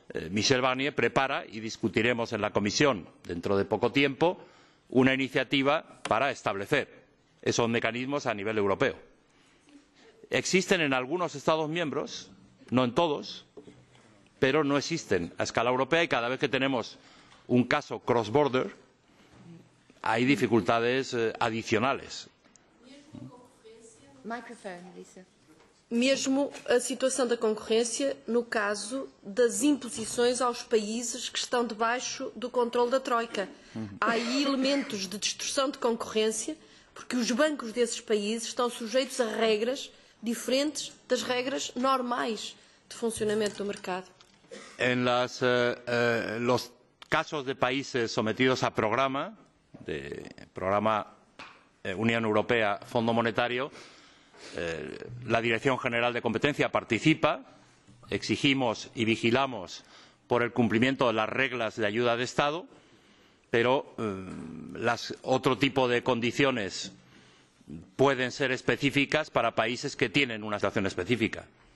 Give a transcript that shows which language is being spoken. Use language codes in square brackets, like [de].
[es] Michel Barnier prepara, y discutiremos en la Comisión dentro de poco tiempo, una iniciativa para establecer esos mecanismos a nivel europeo. Existen en algunos Estados miembros, no en todos, pero no existen a escala europea, y cada vez que tenemos un caso cross-border hay dificultades adicionales. [pt] Mesmo a situação da concorrência no caso das imposições aos países que estão debaixo do controle da Troika. Há aí elementos de distorção de concorrência, porque os bancos desses países estão sujeitos a regras diferentes das regras normais de funcionamento do mercado. [es] En los casos de países sometidos a programa de programa Unión Europea, Fondo Monetario, la Dirección General de Competencia participa, exigimos y vigilamos por el cumplimiento de las reglas de ayuda de Estado, pero otro tipo de condiciones pueden ser específicas para países que tienen una situación específica.